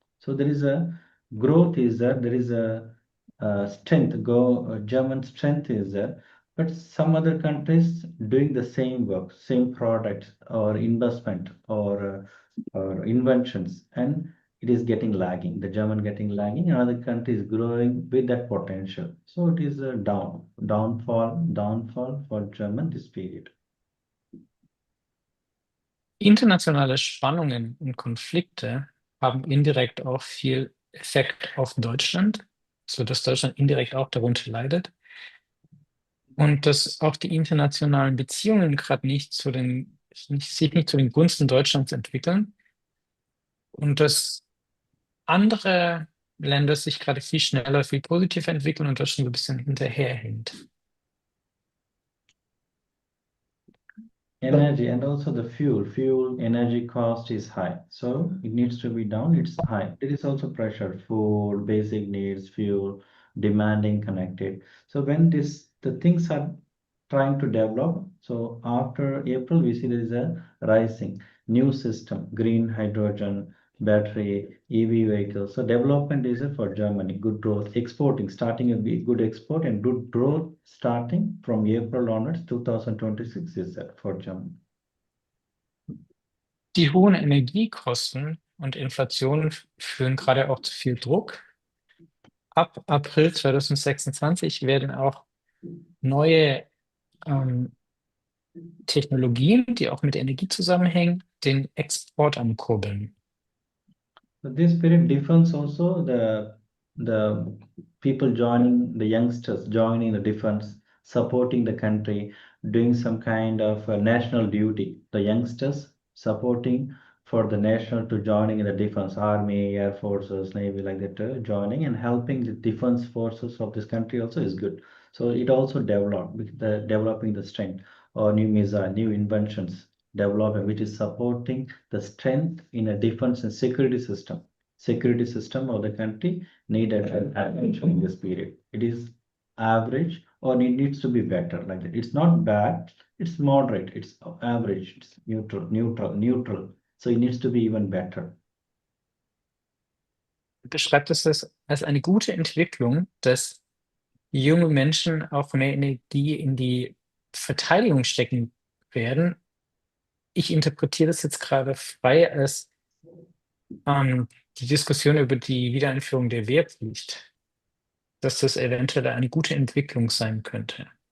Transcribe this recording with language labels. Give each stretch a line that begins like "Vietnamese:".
English: So there is a growth is there is a strength German strength is there, but some other countries doing the same work, same product or investment or inventions, and it is getting lagging, the German getting lagging, another country is growing with that potential. So it is a downfall for German this period.
German: Internationale Spannungen und Konflikte haben indirekt auch viel Effekt auf Deutschland, sodass Deutschland indirekt auch darunter leidet. Und dass auch die internationalen Beziehungen gerade sich nicht zu den Gunsten Deutschlands entwickeln. Und dass andere Länder sich gerade viel schneller, viel positiver entwickeln und Deutschland so ein bisschen hinterherhängt.
English: Energy and also the fuel energy cost is high, so it needs to be down, it's high. There is also pressure, food, basic needs, fuel, demanding, connected. So when the things are trying to develop, so after April we see there is a rising new system, green hydrogen, battery, EV vehicles. So development is for Germany, good growth, exporting, starting a good export and good growth starting from April onwards, 2026 is that for Germany.
German: Die hohen Energiekosten und Inflation führen gerade auch zu viel Druck. Ab April 2026 werden auch neue Technologien, die auch mit Energie zusammenhängen, den Export ankurbeln.
English: So this period defense also the people joining, the youngsters joining the defense, supporting the country, doing some kind of national duty. The youngsters supporting for the national to joining in the defense, army, air forces, navy like that, joining and helping the defense forces of this country also is good. So it also developing the strength or new missile, new inventions development, which is supporting the strength in a defense and security system of the country needed attention in this period. It is average or it needs to be better like that. It's not bad, it's moderate, it's average, it's neutral. So it needs to be even better.
German: Beschreibt es das als eine gute Entwicklung, dass junge Menschen auch mehr Energie in die Verteidigung stecken werden. Ich interpretiere das jetzt gerade frei als die Diskussion über die Wiedereinführung der Wehrpflicht, dass das eventuell eine gute Entwicklung sein könnte.